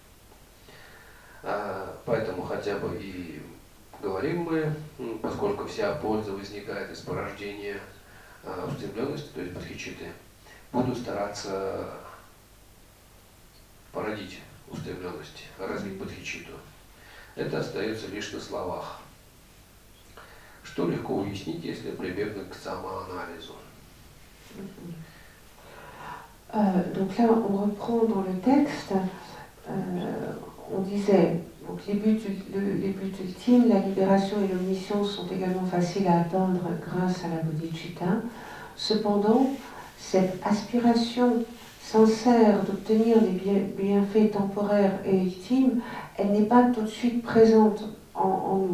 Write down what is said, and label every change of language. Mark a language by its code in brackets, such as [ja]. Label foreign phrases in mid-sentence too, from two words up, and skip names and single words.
[ru] Поэтому хотя бы и говорим мы, поскольку вся польза возникает из порождения устремленности, то есть бодхичитты, буду стараться породить устремленность, развить бодхичитту. Это остается лишь на словах. Что легко уяснить, если прибегнуть к самоанализу. [fr] Donc là, on reprend dans le texte, on disait, donc les buts ultimes, la libération et l'omniscience sont également faciles à atteindre grâce à la bodhicitta. Cependant, cette aspiration sincère d'obtenir des bienfaits temporaires et ultimes, elle n'est pas tout de suite présente en nous.